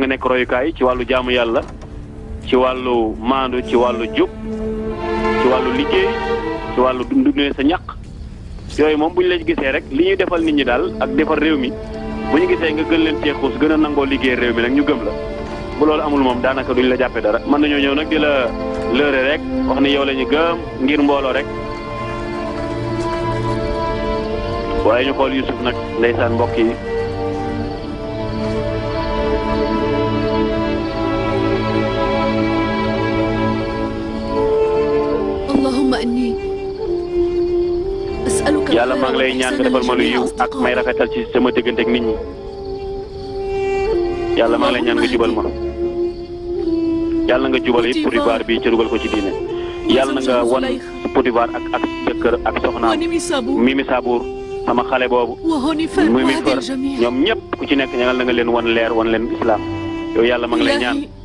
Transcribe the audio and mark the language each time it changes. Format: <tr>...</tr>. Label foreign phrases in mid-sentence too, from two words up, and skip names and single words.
<wo>nga nekk royukaay ci wàllu jaamu yàlla ci wàllu maandu ci wàllu jub ci wàllu liggéey ci wàllu dundee sa ñaq yooyu moom bu ñu la gisee rek li ñuy defal nit ñi daal ak defal réew mi bu ñu gisee nga gën leen cee xuus gën a nangoo liggéey réew mi nag ñu gëm la bu loolu amul moom daanaka duñ la jàppee dara mën nañoo ñëw nag di la lëre rek wax ni yow la ñu gëm ngir mbooloo rek waaye ñu xool Yusuf nag ndeysaan mbokk yi</wo> <ar>اللهم إني أسألك</ar> <wo>yàlla maa ngi lay ñaan nga defal ma lu yiw ak may rafetal ci sama diggante ak nit ñi yàlla maa ngi lay ñaan nga jubal ma yàlla nga jubal it Potifar bi ca dugal ko ci diine yàlla na nga wan Potifar ak jëkkër ak soxnaam Mimi Sabour sama xale boobu muy mi fër ñoom ñëpp ku ci nekk ñaanal na nga leen wan leer wan leen islam yow yàlla maa ngi lay ñaan</wo>